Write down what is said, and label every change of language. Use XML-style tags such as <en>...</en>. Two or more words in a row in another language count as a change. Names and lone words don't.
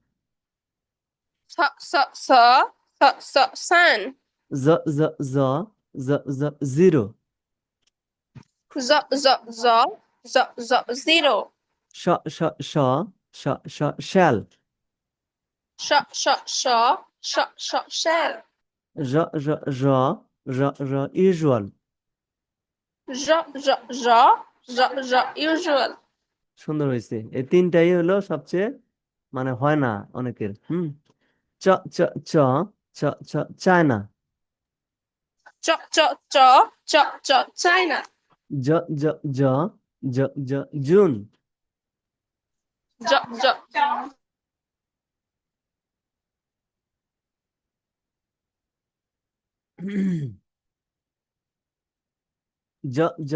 <en>Sun. j j j j j zero. Zero. sh sh sh sh sh shell. Shell. r r r r r usual. Usual.</en> <bn>সুন্দর হয়েছে। এই তিনটাই হলো সবচেয়ে মানে হয় না অনেকের।</bn> <en>ch ch ch ch ch China. China. j j j j j June. J, j, জ জ</en>